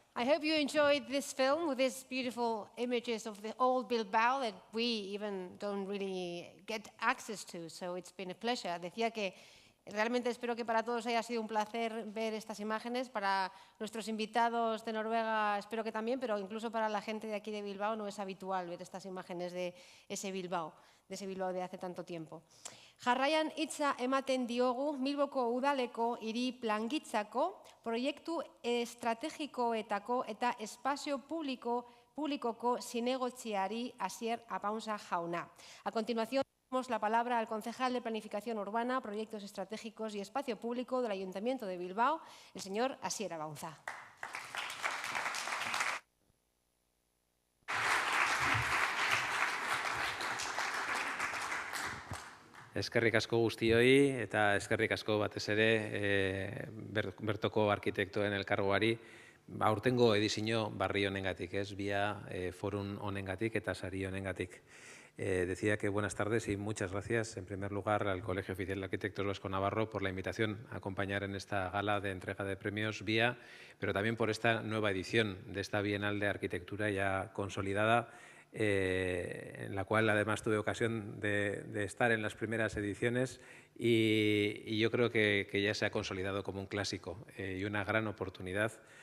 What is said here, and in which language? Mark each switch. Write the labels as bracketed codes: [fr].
[en] hope you enjoyed this film with these beautiful images of the old Bilbao that we even don't really get access to, so it's been a pleasure. [es] Decía que realmente espero que para todos haya sido un placer ver estas imágenes. Para nuestros invitados de Noruega espero que también, pero incluso para la gente de aquí de Bilbao no es habitual ver estas imágenes de ese Bilbao de hace tanto tiempo. [eu] Jarraian hitza ematen diogu Bilboko udaleko hiri plangintzako proiektu estrategikoetako eta espazio publikoko zinegotziari Asier Apaunza jauna. [es] A continuación, damos la palabra al concejal de Planificación Urbana, Proyectos Estratégicos y Espacio Público del Ayuntamiento de Bilbao, el señor Asier Apaunza. [eu] Eskerrik asko guztioi eta eskerrik asko batez ere bertoko arkitektoen elkargoari aurtengo edizio barri honengatik, vía forum honengatik eta sari honengatik. [es] Decía que buenas tardes y muchas gracias en primer lugar al Colegio Oficial de Arquitectos Vasco-Navarro por la invitación a acompañar en esta gala de entrega de premios VIA, pero también por esta nueva edición de esta Bienal de Arquitectura ya consolidada, en la cual además tuve ocasión de estar en las primeras ediciones y yo creo que ya se ha consolidado como un clásico y una gran oportunidad